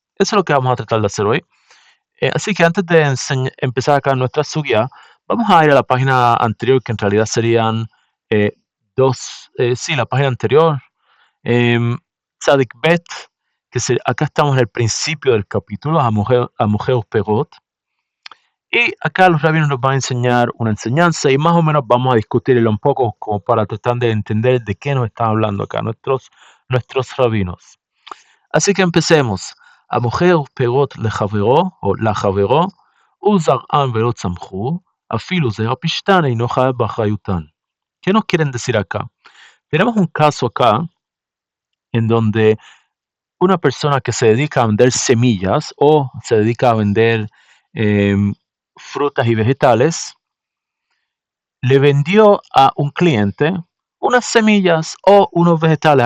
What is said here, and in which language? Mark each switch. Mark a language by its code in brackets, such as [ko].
[es] Eso es lo que vamos a tratar de hacer hoy. Así que antes de empezar acá nuestra sugya, vamos a ir a la página anterior, que en realidad serían la página anterior, Tzadik Bet, acá estamos en el principio del capítulo, a Mujeus Perot, y acá los rabinos nos van a enseñar una enseñanza y más o menos vamos a discutirlo un poco como para tratar de entender de qué nos están hablando acá nuestros rabinos. Así que empecemos. [he] המוכר פירות לחברו או לחברו, וזרעם ולא צמחו, אפילו זרע פשתן אינו חייב באחריותן. [es] ¿Qué nos quieren decir acá? Tenemos un caso acá en donde una persona que se dedica a vender semillas o se dedica a vender frutas y vegetales, le vendió a un cliente unas semillas o unos vegetales.